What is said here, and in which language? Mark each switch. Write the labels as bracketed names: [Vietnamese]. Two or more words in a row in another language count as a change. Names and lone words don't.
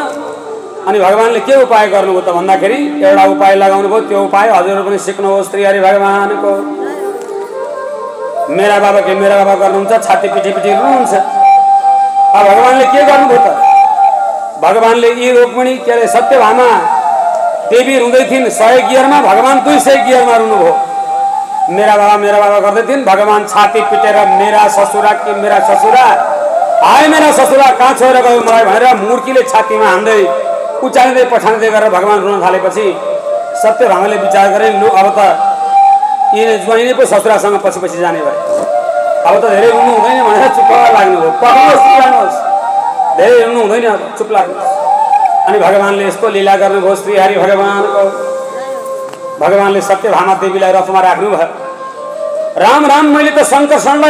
[Nepali] अनि भगवानले के उपाय गर्नुभयो त भन्दाखेरि एउटा उपाय लगाउनु भयो। त्यो उपाय हजुरहरू पनि सिक्नुहोस्। श्री हरि भगवानको मेरा बाबा गर्नुहुन्छ, छाती पिटी रुनुहुन्छ। अब भगवानले के गर्नुभयो त? भगवानले यी रुक्मिणी के अरे सत्यभामा देवी रुँदै थिइन् 100 गियरमा, भगवान 200 गियरमा रुनुभयो। मेरा बाबा गर्दै थिइन्, भगवान छाती पिटेर मेरा ससुरा हाय मेरा ससुरा कहाँ छोडेर गयो मलाई भनेर मुर्कीले छातीमा हान्दै उचाल्दै पठाउँदै गरेर भगवान रुन थालेपछि सत्यभामाले विचार गरे लु अब त यी ज्वाइँले पो ससुरासँग पछि पछि जाने भए अब त धेरै रुनु हुँदैन भनेर चुप लाग्नु हो पक्नुहोस् धेरै रुनु हुँदैन अब चुप लाग्नुहोस् अनि भगवानले यस्तो लीला गर्नुभयो श्री हरि भगवानको भगवानले सत्यभामा देवीलाई रथमा राख्नु भयो राम राम मैले त शङ्करसँगलाई